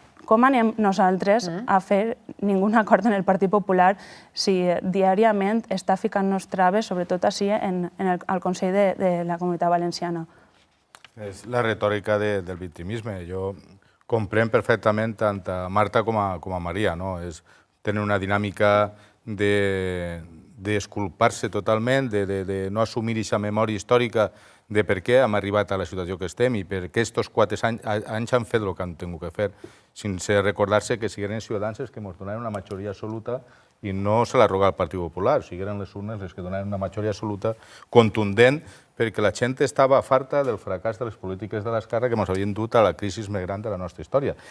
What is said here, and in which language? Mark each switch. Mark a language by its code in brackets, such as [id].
[ca] Com anem nosaltres a fer ningun acord en el Partit Popular si diàriament està ficant-nos traves, sobretot així al Consell de la Comunitat Valenciana? [es] Es la retórica del victimismo. Yo comprendo perfectamente tanto a Marta como a María, ¿no? Es tener una dinámica de [ca] exculpar-se totalment, de no assumir aquesta memòria històrica de per què hem arribat a la situació que estem i per què aquests 4 anys han fet el que han tingut que fer, sense recordar-se que si eren ciutadans els que ens donaven una majoria absoluta i no se la roga al Partit Popular, si eren les urnes les que donaven una majoria absoluta contundent, perquè la gent estava farta del fracàs de les polítiques de l'esquerra que ens havien dut a la crisi més gran de la nostra història.